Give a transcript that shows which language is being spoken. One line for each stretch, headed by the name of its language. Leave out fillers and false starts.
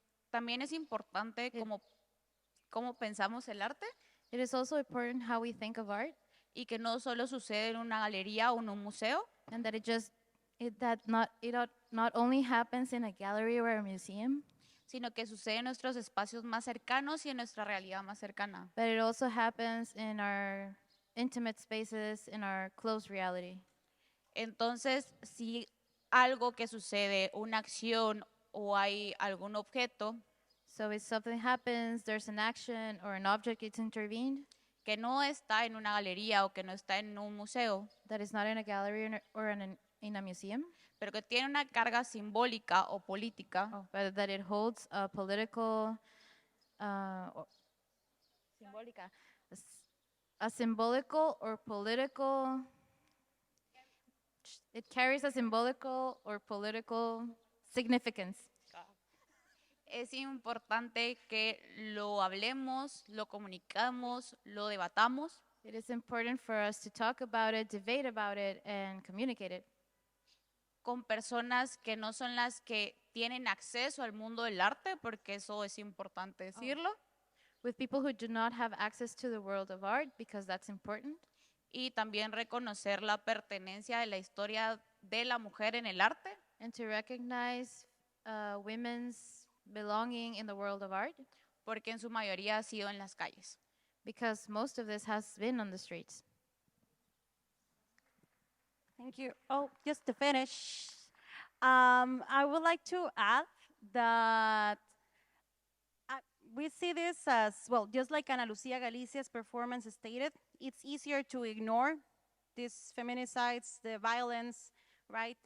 Spanish: También es importante cómo pensamos el arte.
English: It is also important how we think of art.
Spanish: Y que no solo sucede en una galería o en un museo.
English: And that it not only happens in a gallery or a museum,
Spanish: sino que sucede en nuestros espacios más cercanos y en nuestra realidad más cercana.
English: but it also happens in our intimate spaces, in our close reality.
Spanish: Entonces, si algo que sucede, una acción o hay algún objeto,
English: So if something happens, there's an action or an object gets intervened,
Spanish: que no está en una galería o que no está en un museo,
English: that is not in a gallery or in a museum,
Spanish: pero que tiene una carga simbólica o política.
English: But that it holds a political, simbólica, a symbolical or political, it carries a symbolical or political significance.
Spanish: Es importante que lo hablemos, lo comunicamos, lo debatamos.
English: It is important for us to talk about it, debate about it, and communicate it.
Spanish: Con personas que no son las que tienen acceso al mundo del arte, porque eso es importante decirlo.
English: With people who do not have access to the world of art, because that's important.
Spanish: Y también reconocer la pertenencia de la historia de la mujer en el arte.
English: And to recognize women's belonging in the world of art.
Spanish: Porque en su mayoría ha sido en las calles.
English: Because most of this has been on the streets. Thank you. Oh, just to finish, I would like to add that we see this as, well, just like Ana Lucia Galicia's performance stated, it's easier to ignore these feminicides, the violence, right?